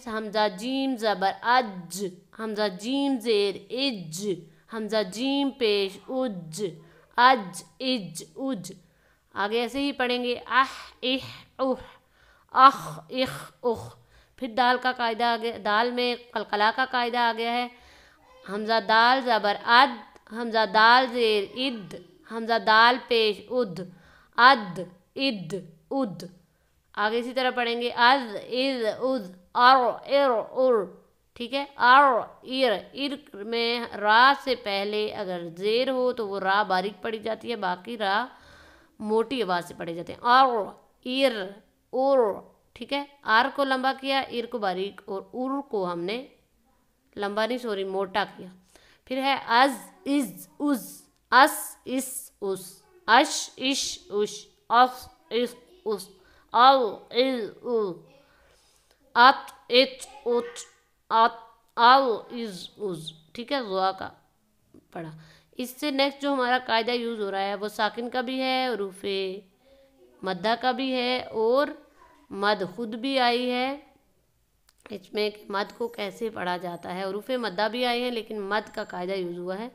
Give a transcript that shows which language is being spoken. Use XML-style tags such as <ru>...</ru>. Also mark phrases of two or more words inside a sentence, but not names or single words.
<ur>حمزہ جیم زبر اج، حمزہ جیم زیر اج، حمزہ جیم پیش اج، اج اج اج. آگے ایسے ہی پڑھیں گے اح اوہ، اخ اخ اخ. پھر دال کا قاعدہ آگے، دال میں قلقلہ کا قاعدہ آ گیا ہے. حمزہ دال زبر اد، حمزہ دال زیر اد، حمزہ دال پیش اد، اد اد اد. آگے اسی طرح پڑھیں گے از از ار. ٹھیک ہے، ار میں را سے پہلے اگر زیر ہو تو وہ را باریک پڑھی جاتی ہے، باقی را موٹی آواز سے پڑھے جاتے ہیں. ٹھیک ہے، آر کو لمبا کیا، ار کو باریک، اور ار کو ہم نے لمبا نہیں موٹا کیا. پھر ہے از از، اس اس اس،</ur> <ar>اش اش اش، اف اس اس، او از او، ات اچ اچ، ات او از از.</ar> <ur>ٹھیک ہے، زوا کا پڑھا. اس سے نیکسٹ جو ہمارا قاعدہ یوز ہو رہا ہے وہ ساکن کا بھی ہے، حروف مدہ کا بھی ہے، اور مد خود بھی آئی ہے. اس میں مد کو کیسے پڑھا جاتا ہے، حروف مدہ بھی آئی ہیں لیکن مد کا قاعدہ یوز ہوا ہے.</ur>